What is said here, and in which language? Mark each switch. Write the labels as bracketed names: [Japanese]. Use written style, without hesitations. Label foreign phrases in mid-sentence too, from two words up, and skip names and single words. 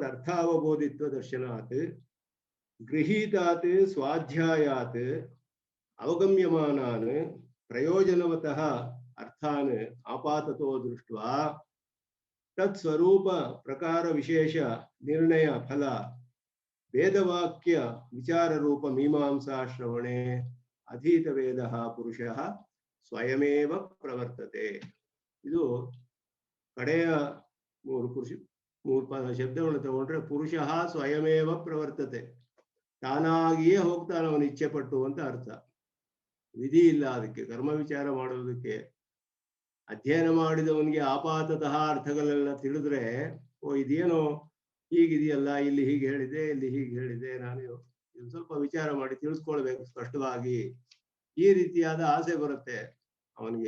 [Sanskrit] ಅರ್ಥಾವಬೋಧಿತ್ವ ದರ್ಶನಾತ್ ಗೃಹೀತಾತ್ ಸ್ವಾಧ್ಯಾಯಾತ್ ಅವಗಮ್ಯಮಾನಾನ್ ಪ್ರಯೋಜನವತಃ ಅರ್ಥಾನ್ ಆಪಾತತೋ ದೃಷ್ಟ್ವಾ ತತ್ ಸ್ವರೂಪ ಪ್ರಕಾರ ವಿಶೇಷ ನಿರ್ಣಯ ಫಲ ವೇದವಾಕ್ಯ ವಿಚಾರ ರೂಪ ಮೀಮಾಂಸಾ ಶ್ರವಣೆ ಅಧೀತ ವೇದ ಪುರುಷಃ ಸ್ವಯಮೇವ ಪ್ರವರ್ತತೆ. [Kannada] ಇದು ಕಡೆಯ ಮೂರು ಶಬ್ದಗಳನ್ನು ತಗೊಂಡ್ರೆ [Sanskrit] ಪುರುಷಃ ಸ್ವಯಮೇವ ಪ್ರವರ್ತತೆ, [Kannada] ತಾನಾಗಿಯೇ ಹೋಗ್ತಾನೆ ಅವನು ಇಚ್ಛೆ ಪಟ್ಟು ಅಂತ ಅರ್ಥ. ವಿಧಿ ಇಲ್ಲ ಅದಕ್ಕೆ. ಕರ್ಮ ವಿಚಾರ ಮಾಡುವುದಕ್ಕೆ ಅಧ್ಯಯನ ಮಾಡಿದವನಿಗೆ ಆಪಾತತಃ ಅರ್ಥಗಳೆಲ್ಲ ತಿಳಿದ್ರೆ, ಓ ಇದೇನೋ ಹೀಗಿದೆಯಲ್ಲ, ಇಲ್ಲಿ ಹೀಗೆ ಹೇಳಿದೆ, ಇಲ್ಲಿ ಹೀಗೆ ಹೇಳಿದೆ, ನಾನು ಇದು ಸ್ವಲ್ಪ ವಿಚಾರ ಮಾಡಿ ತಿಳಿಸ್ಕೊಳ್ಬೇಕು ಸ್ಪಷ್ಟವಾಗಿ, ಈ ರೀತಿಯಾದ ಆಸೆ ಬರುತ್ತೆ ಅವನಿಗೆ.